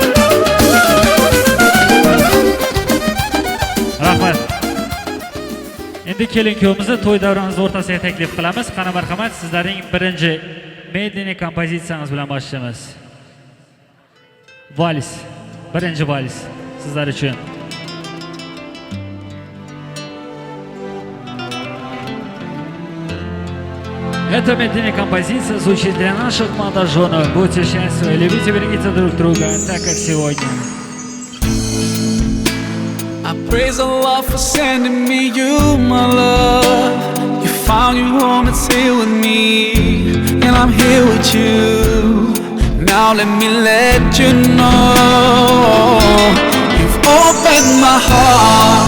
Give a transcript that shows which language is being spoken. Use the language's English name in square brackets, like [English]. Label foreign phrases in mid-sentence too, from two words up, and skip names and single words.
[Uzbek] Rahmat. Endi kelin kuyovimizni to'y davramiz o'rtasiga taklif qilamiz. Qani marhamat, sizlarning birinchi medley kompozitsiyangiz bilan boshlaymiz. Vals. Birinchi vals sizlar uchun. [Russian] Эта медленная композиция звучит для наших молодоженов. Будьте счастливы, любите, берегите друг друга, так как сегодня. [English] I praise Allah for sending me you, my love. You found your home, it's here with me, and I'm here with you. Now let me let you know, you've opened my heart.